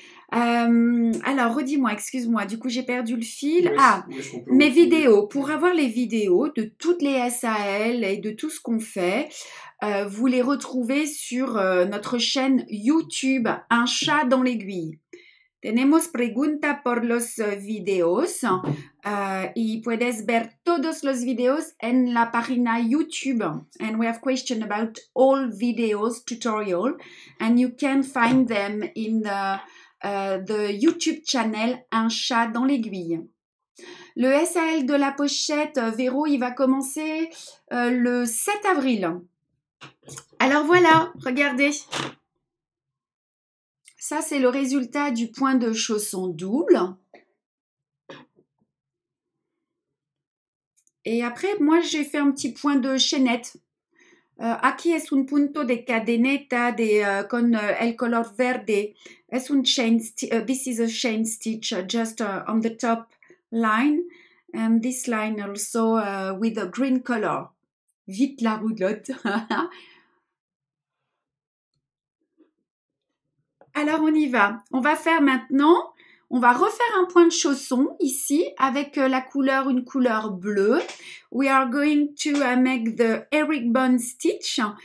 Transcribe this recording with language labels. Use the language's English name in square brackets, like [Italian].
[French] Alors, redis-moi, excuse-moi, du coup j'ai perdu le fil. Mes vidéos. Pour avoir les vidéos de toutes les SAL et de tout ce qu'on fait, vous les retrouvez sur notre chaîne YouTube, Un chat dans l'aiguille. [Spanish] Tenemos pregunta por los videos y puedes ver todos los videos en la página YouTube. [English] And we have question about all videos, tutorial, and you can find them in the YouTube channel Un chat dans l'aiguille. [French] Le SAL de la pochette, Véro, il va commencer le 7 avril. Alors voilà, regardez. Ça, c'est le résultat du point de chausson double. Et après, moi, j'ai fait un petit point de chaînette. [Spanish] Aquí es un punto de cadeneta con el color verde. Es un [English] chain this is a chain stitch just on the top line. And this line also with a green color. [French] Vite la roulotte. Alors, on y va. On va faire maintenant, on va refaire un point de chausson ici avec une couleur bleue. [English] We are going to make the herringbone stitch.